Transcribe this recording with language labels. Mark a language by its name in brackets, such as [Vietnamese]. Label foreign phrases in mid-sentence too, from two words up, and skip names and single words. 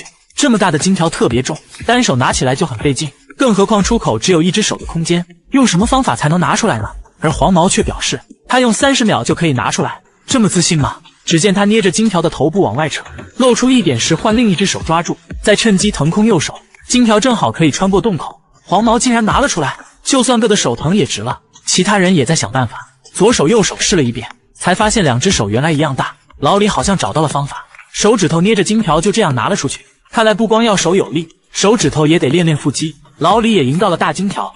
[Chinese] 這麼大的金條特別重，單手拿起來就很費勁，更何況出口只有1只手的空間，用什麼方法才能拿出來呢？而黃毛卻表示，他用30秒就可以拿出来。這麼自信嗎？只見他捏着金條的頭部往外扯，露出一點時換另一只手抓住，再趁機騰空右手，金條正好可以穿過洞口。黃毛竟然拿了出來，就算硌得手疼也值了。其他人也在想办法，左手右手試了一遍，才發現2只手原來一樣大。老李好像找到了方法，手指頭捏着金條就這樣拿了出去。看來不光要手有力，手指頭也得練練腹肌。老李也贏到了大金條。